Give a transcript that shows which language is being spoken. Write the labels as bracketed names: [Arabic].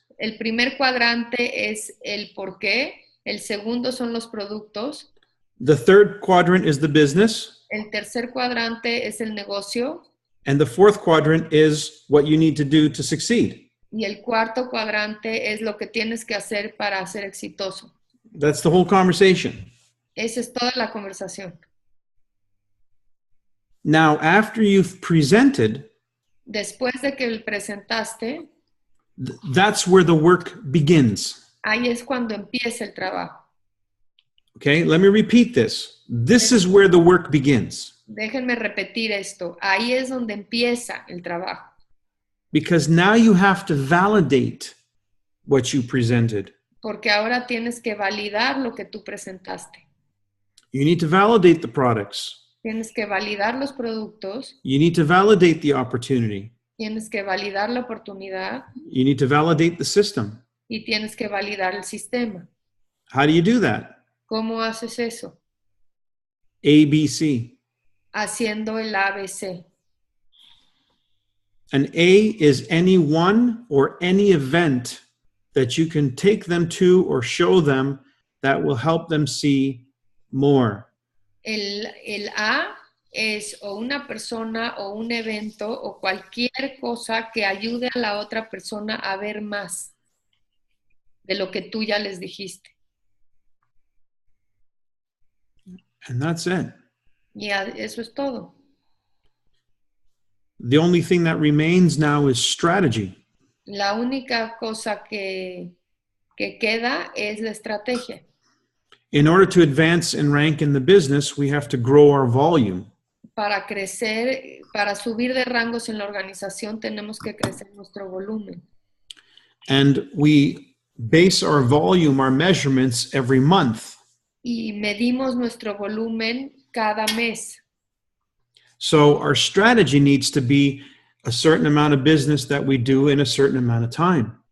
[Spanish] el primer cuadrante es el por qué, el segundo son los productos, [English] The third quadrant is the business. [Spanish] el tercer cuadrante es el negocio [English] And the fourth quadrant is what you need to do to succeed. [Spanish] y el cuarto cuadrante es lo que tienes que hacer para ser exitoso. [English] That's the whole conversation. [Spanish] Esa es toda la conversación. [English] Now, after you've presented, [Spanish] Después de que presentaste, [English] that's where the work begins. [Spanish] ahí es cuando empieza el trabajo. [English] Okay, let me repeat this. This is where the work begins. [Spanish] Déjenme repetir esto. Ahí es donde empieza el trabajo. [English] Because now you have to validate what you presented. [Spanish] Porque ahora tienes que validar lo que tú presentaste. [English] You need to validate the products. [Spanish] Tienes que validar los productos, [English] You need to validate the opportunity. [Spanish] tienes que validar la oportunidad [English] You need to validate the system. [Spanish] y tienes que validar el sistema. [English] How do you do that? [Spanish] ¿Cómo haces eso? [English] ABC. [Spanish] Haciendo el ABC. [English] An A is any one or any event that you can take them to or show them that will help them see more. [Spanish] El A es o una persona o un evento o cualquier cosa que ayude a la otra persona a ver más de lo que tú ya les dijiste. [English] And that's it. [Spanish] Y eso es todo. [English] The only thing that remains now is strategy. [Spanish] La única cosa que queda es la estrategia. [English] In order to advance and rank in the business, we have to grow our volume. [Spanish] para crecer, para subir de rangos en la organización, tenemos que crecer nuestro volumen. [English] And we base our volume, our measurements every month. [Spanish] Y medimos nuestro volumen cada mes. [English] So our strategy needs to be a certain amount of business that we do in a certain amount of time.